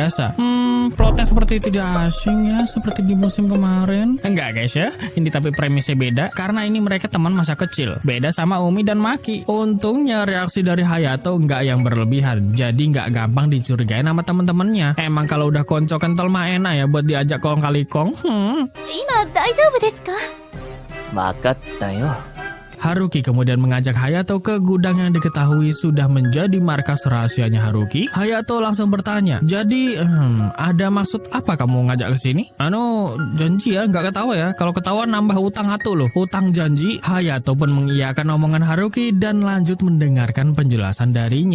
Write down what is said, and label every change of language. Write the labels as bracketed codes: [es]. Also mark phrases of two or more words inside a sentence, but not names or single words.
[id] Plotnya seperti tidak asing ya, seperti di musim yang kemarin. Enggak guys ya, ini tapi premisnya beda karena ini mereka teman masa kecil. Beda sama Umi dan Maki. Untungnya reaksi dari Hayato nggak yang berlebihan, jadi nggak gampang dicurigai sama teman-temannya. Emang kalau udah konco kental mah enak ya buat diajak kong kali kong. [ja] 今大丈夫ですか？わかったよ。 [id] Haruki kemudian mengajak Hayato ke gudang yang diketahui sudah menjadi markas rahasianya Haruki. Hayato langsung bertanya, jadi ada maksud apa kamu ngajak ke sini? Janji ya, nggak ketawa ya. Kalau ketawa nambah utang atu loh, utang janji. Hayato pun mengiyakan omongan Haruki dan lanjut mendengarkan penjelasan darinya.